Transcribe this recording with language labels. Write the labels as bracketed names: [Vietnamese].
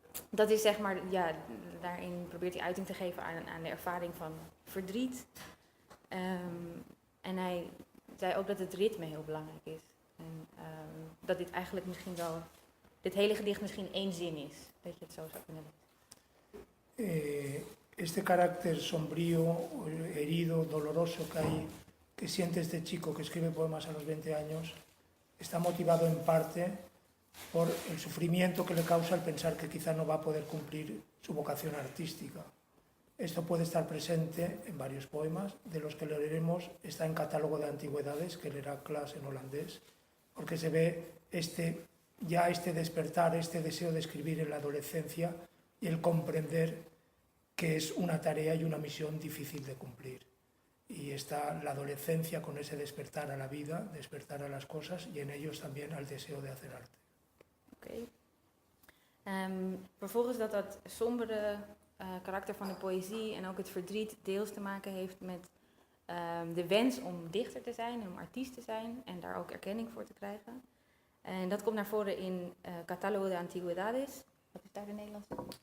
[Dutch] Dat is zeg maar, daarin probeert hij uiting te geven aan de ervaring van verdriet. En hij zei ook dat het ritme heel belangrijk is. En dat dit eigenlijk misschien wel, dit hele gedicht misschien 1 zin is. Dat je het zo zou kunnen lezen. [Spanish] Este carácter sombrío, herido, doloroso que siente este chico que escribe poemas a los 20 años, está motivado en parte por el sufrimiento que le causa el pensar que quizá no va a poder cumplir su vocación artística. Esto puede estar presente en varios poemas, de los que leeremos está en Catálogo de Antigüedades, que leerá Klaas en holandés, porque se ve este despertar, este deseo de escribir en la adolescencia y el comprender que es una tarea y una misión difícil de cumplir. Y está la adolescencia con ese despertar a la vida, despertar a las cosas y en ellos también al deseo de hacer arte. [Dutch] Oké. Vervolgens dat sombere karakter van de poëzie en ook het verdriet deels te maken heeft met de wens om dichter te zijn en om artiest te zijn en daar ook erkenning voor te krijgen. En dat komt naar voren in Catálogo de Antigüedades. Wat is daar de Nederlandse?